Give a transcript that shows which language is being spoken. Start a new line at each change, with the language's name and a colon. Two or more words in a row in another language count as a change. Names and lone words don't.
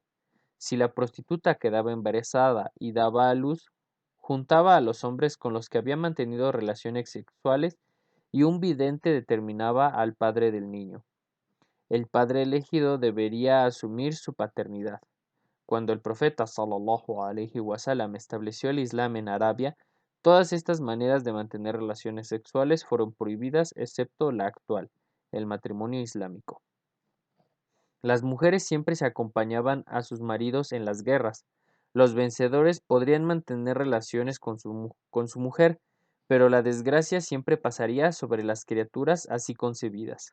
Spanish: Si la prostituta quedaba embarazada y daba a luz, juntaba a los hombres con los que había mantenido relaciones sexuales y un vidente determinaba al padre del niño. El padre elegido debería asumir su paternidad. Cuando el profeta
Arabic: صلى الله عليه وسلم
Spanish: estableció el Islam en Arabia, todas estas maneras de mantener relaciones sexuales fueron prohibidas excepto la actual, el matrimonio islámico. Las mujeres siempre se acompañaban a sus maridos en las guerras. Los vencedores podrían mantener relaciones con su mujer, pero la desgracia siempre pasaría sobre las criaturas así concebidas.